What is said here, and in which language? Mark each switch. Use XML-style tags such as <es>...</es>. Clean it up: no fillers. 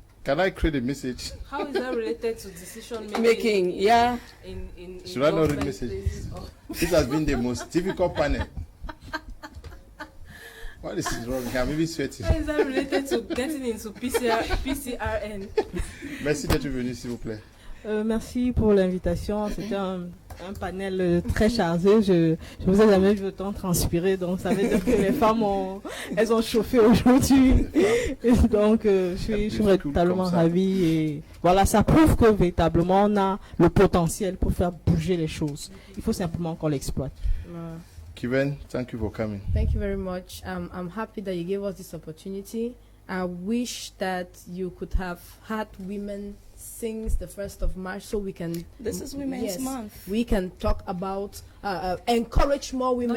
<en>Can I create a message? How is that related to decision making? Yeah. In should I not read messages? This has been the most difficult panel. What is wrong? I'm maybe sweating. How is that related to getting into PCRN?</en> <fr>Merci d'être venu, s'il vous plaît. Merci pour l'invitation. C'était un panel très chargé. Je vous ai jamais vu autant transpirer, donc ça veut dire que les femmes elles ont chauffé aujourd'hui. Et donc je suis véritablement ravie, et voilà, ça prouve que véritablement on a le potentiel pour faire bouger les choses. Il faut simplement qu'on l'exploite.</fr> <en>Kiven, thank you for coming. Thank you very much. I'm happy that you gave us this opportunity. I wish that you could have had women since the 1st of March, so we can. This is Women's Month. We can talk about encourage more women.</en>